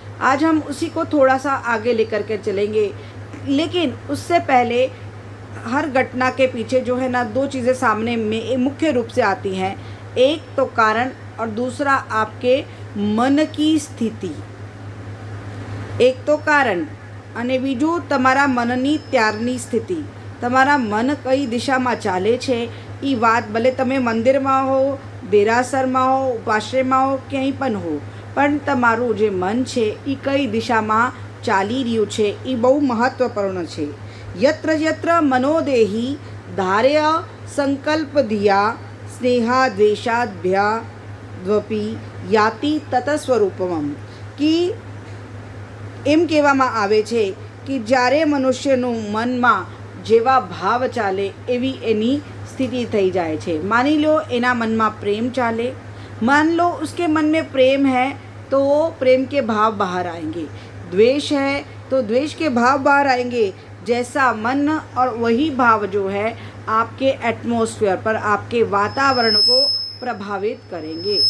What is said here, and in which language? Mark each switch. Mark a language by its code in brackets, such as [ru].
[hi] आज हम उसी को थोड़ा सा आगे लेकर के चलेंगे, लेकिन उससे पहले हर घटना के पीछे जो है ना दो चीज़ें सामने में मुख्य रूप से आती हैं। एक तो कारण और दूसरा आपके मन की स्थिति। एक तो कारण [gu] અને બીજું તમારા મનની ત્યારની સ્થિતિ। તમારા મન કઈ દિશામાં ચાલે છે એ વાત ભલે તમે મંદિરમાં હો, દેરાસરમાં હો, ઉપાશ્રયમાં હો, ક્યાંય પણ હો, પણ તમારું જે મન છે એ કઈ દિશામાં ચાલી રહ્યું છે એ બહુ મહત્વપૂર્ણ છે। [sa] यत्र यत्र मनोदेही धार्य संकल्प धिया स्नेहा द्वेषाद्भ्याद्वपि याति ततस्वरूपम। [gu] कि એમ કહેવામાં આવે છે કે જ્યારે મનુષ્યનું મનમાં જેવા ભાવ ચાલે એવી એની સ્થિતિ થઈ જાય છે। માની લો એના મનમાં પ્રેમ ચાલે, [hi] मान लो उसके मन में प्रेम है तो वो प्रेम के भाव बाहर आएंगे, द्वेष है तो द्वेष के भाव बाहर आएंगे। जैसा मन और वही भाव जो है आपके एटमॉस्फेयर पर, आपके वातावरण को प्रभावित करेंगे।